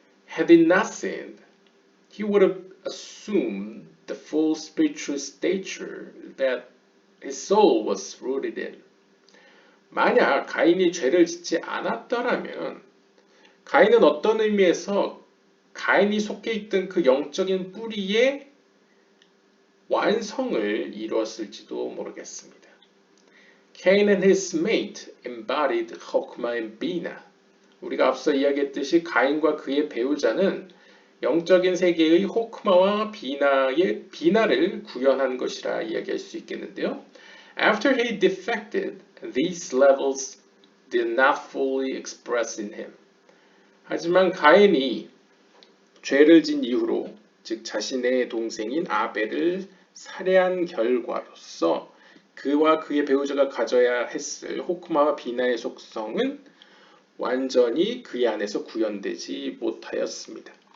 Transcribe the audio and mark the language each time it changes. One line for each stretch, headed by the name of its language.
English: Had he not sinned, he would have assumed the full spiritual stature that his soul was rooted in.
Korean: 만약 가인이 죄를 짓지 않았더라면 가인은 어떤 의미에서 가인이 속해 있던 그 영적인 뿌리의 완성을 이루었을지도 모르겠습니다.
English: Cain and his mate embodied Chokmah and Bina.
Korean: 우리가 앞서 이야기했듯이 가인과 그의 배우자는 영적인 세계의 호크마와 비나를 구현한 것이라 이야기할 수 있겠는데요.
English: After he defected, these levels did not fully express in him.
Korean: 하지만 가인이 죄를 진 이후로, 즉 자신의 동생인 아벨을 살해한 결과로서 그와 그의 배우자가 가져야 했을 호크마와 비나의 속성은 완전히 그의 안에서 구현되지 못하였습니다.